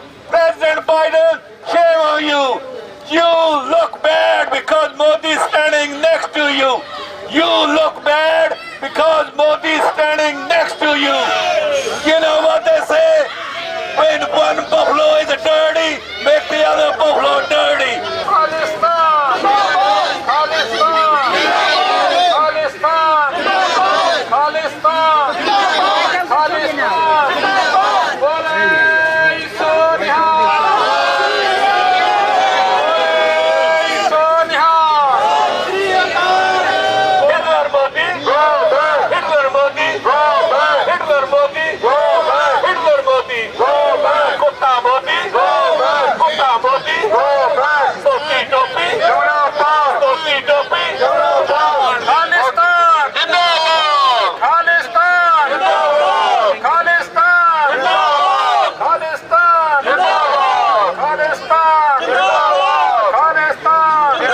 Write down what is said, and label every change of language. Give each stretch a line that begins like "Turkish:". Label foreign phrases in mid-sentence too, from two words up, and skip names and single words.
English: President Biden, shame on you. You look bad because Modi's standing next to you. You look bad because Modi's standing next to you. You know what they say? When one buffalo is dirty, make the other buffalo dirty. Khalistan! Khalistan! Khalistan! Khalistan! Khalistan! Bole Sonia! Sonia! Hitler Modi! Hitler Modi! Hitler Modi! Hitler Modi! Kutta Modi! Kutta Modi!
Hindi: Topi Topi! Topi Topi!
English: Khalistan! Khalistan! Khalistan! Khalistan! Khalistan! Khalistan!